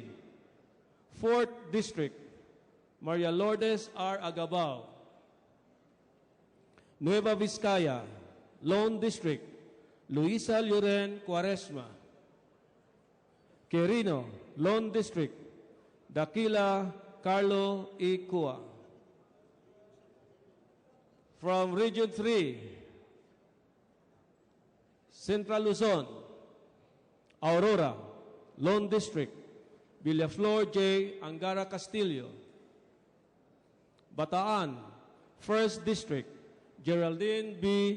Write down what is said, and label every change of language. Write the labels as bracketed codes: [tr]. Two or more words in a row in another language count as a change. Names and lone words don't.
[en] 4th District, Maria Lourdes R. Agabao. Nueva Vizcaya, Lone District, Luisa Lloren Cuaresma. Quirino, Lone District, Daquila Carlo E. Cua. From Region 3, Central Luzon, Aurora, Lone District, Villaflor J. Angara Castillo. Bataan, 1st District, Geraldine B.